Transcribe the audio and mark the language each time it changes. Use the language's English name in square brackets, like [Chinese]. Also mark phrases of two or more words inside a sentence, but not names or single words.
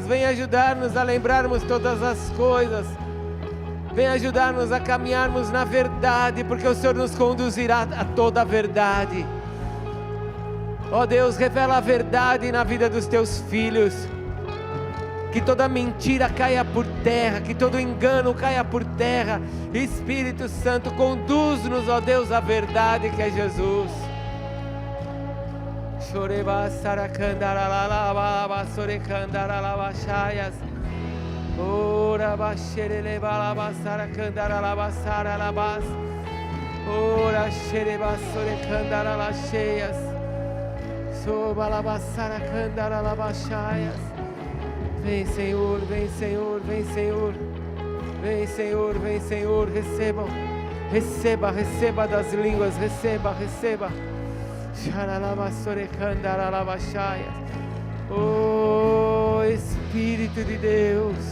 [Portuguese] Vem ajudar-nos a lembrarmos todas as coisas. Vem ajudar-nos a caminharmos na verdade, porque o Senhor nos conduzirá a toda a verdade. Ó Deus, revela a verdade na vida dos teus filhos. Que toda mentira caia por terra, que todo engano caia por terra. Espírito Santo, conduz-nos, ó Deus, à verdade que é Jesus. Choreba saracandaralaba sorecandaralabachaias. Ora baxereleba saracandaralaba saralabas. Ora xereba sorecandaralacheias. Sobalaba saracandaralabachaias. Vem, Senhor, vem, Senhor, vem, Senhor. Vem, Senhor, vem, Senhor. Receba, receba, receba das línguas. Receba, receba. Oh, Espírito de Deus.